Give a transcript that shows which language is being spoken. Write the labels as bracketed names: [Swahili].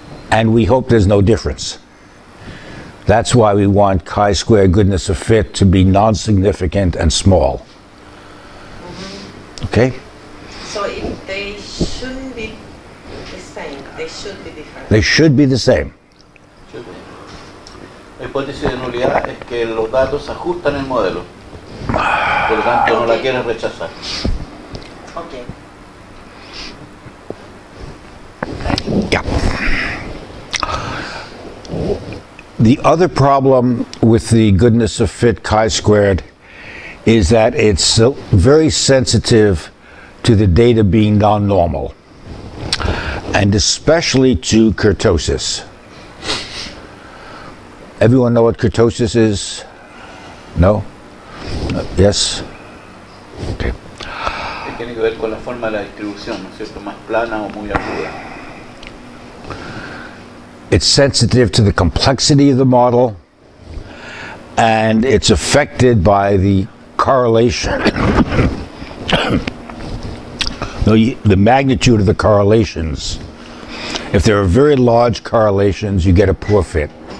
[English] And we hope there's no difference. That's why we want chi-square goodness of fit to be non-significant and small. Okay? So if they shouldn't be the same, they should be different. They should be the same. [Spanish] La hipótesis de nulidad es que los datos ajustan el modelo. Por lo tanto, no la quieren rechazar. [English] Okay. Yeah. The other problem with the goodness of fit chi-squared is that it's very sensitive to the data being non-normal, and especially to kurtosis. Everyone know what kurtosis is? No? Yes? Okay. [Spanish] Tiene que ver con la forma de la distribución, ¿no es cierto? Más plana o muy aguda. [English] It's sensitive to the complexity of the model, and it's affected by the correlation. The magnitude of the correlations. If there are very large correlations, you get a poor fit.